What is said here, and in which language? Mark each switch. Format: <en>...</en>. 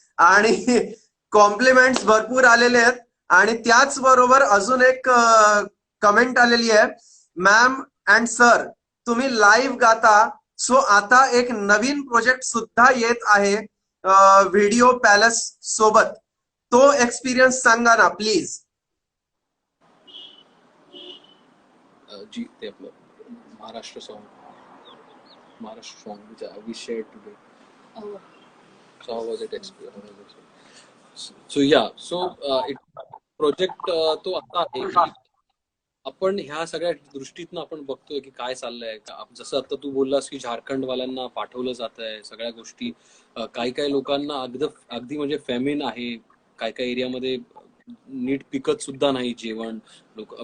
<mr>आणि कॉम्प्लिमेंट्स भरपूर आलेले आहेत. आणि त्याच बरोबर अजून एक कमेंट आलेली आहे, मॅम अँड सर तुम्ही लाईव्ह गाता, सो आता एक नवीन प्रोजेक्ट सुद्धा येत आहे व्हिडिओ पॅलेस सोबत, तो एक्सपिरियन्स सांगा ना प्लीज. जी ते आपलं Maharashtra song</mr> <en>which we shared today. So how was it experience? So yeah, so it project</en> <mr>तो आता आहे की आपण ह्या सगळ्या दृष्टीतनं आपण बघतोय की काय चाललंय. जसं आता तू बोललास की झारखंडवाल्यांना पाठवलं जात आहे सगळ्या गोष्टी, काही काही लोकांना अगदी म्हणजे फेमिन आहे, काही काही एरियामध्ये नीट पिकत सुद्धा नाही जेवण लोक.</mr>